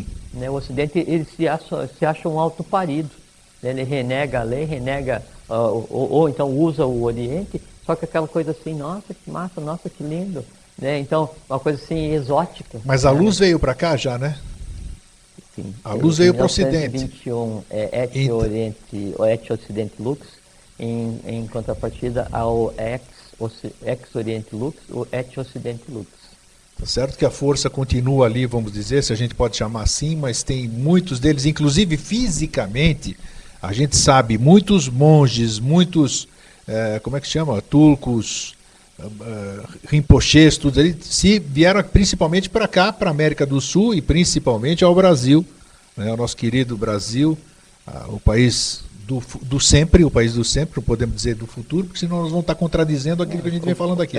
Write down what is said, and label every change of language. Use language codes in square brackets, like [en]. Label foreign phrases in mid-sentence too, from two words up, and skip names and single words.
[pt] Né, o Ocidente ele se acha um autoparido. Né, ele renega a lei, renega, ou então usa o Oriente, só que aquela coisa assim, nossa, que massa, nossa, que lindo. Né, então, uma coisa assim, exótica. Mas a luz veio para cá já, né? Sim. A luz veio para o Ocidente. 1921 [la] Et Occidente Lux, [pt] em contrapartida ao [la] Ex Oriente Lux, [pt] o [la] Et Occidente Lux. [pt] Tá certo que a força continua ali, vamos dizer, se a gente pode chamar assim, mas tem muitos deles, inclusive fisicamente, a gente sabe, muitos monges, muitos, como é que chama? Turcos, rinpochês, tudo ali, se vieram principalmente para cá, para a América do Sul e principalmente ao Brasil, né, o nosso querido Brasil, o país do sempre, o país do sempre, não podemos dizer do futuro, porque senão nós vamos estar contradizendo aquilo que a gente vem falando aqui.